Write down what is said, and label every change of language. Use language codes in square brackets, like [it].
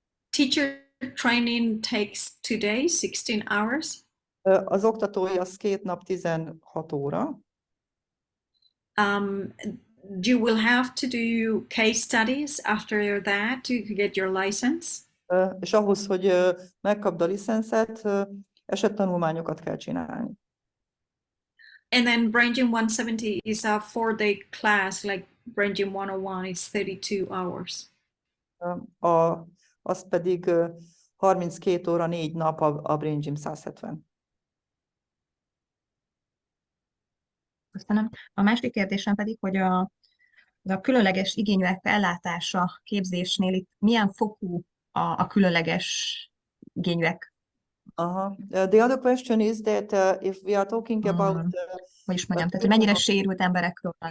[en] Teacher training takes 2 days, 16 hours. [hu] Az oktatói az 2 nap 16 óra. [en] You will have to do case studies after that to get your license. [hu] És ahhoz, hogy megkapd a licenszet, esettanulmányokat kell csinálni. [en] And then Brain Gym 170 is a 4-day class, like Brain Gym 101 is 32 hours. [hu] Az pedig 32 óra 4 nap a Brain Gym 170. Köszönöm. A másik kérdésem pedig, hogy a különleges igényűek ellátása képzésnél itt milyen fokú a különleges igényűek? [en] The other question is that if we are talking about [hu] hogy is mondjam, tehát hogy mennyire sérült emberekről van.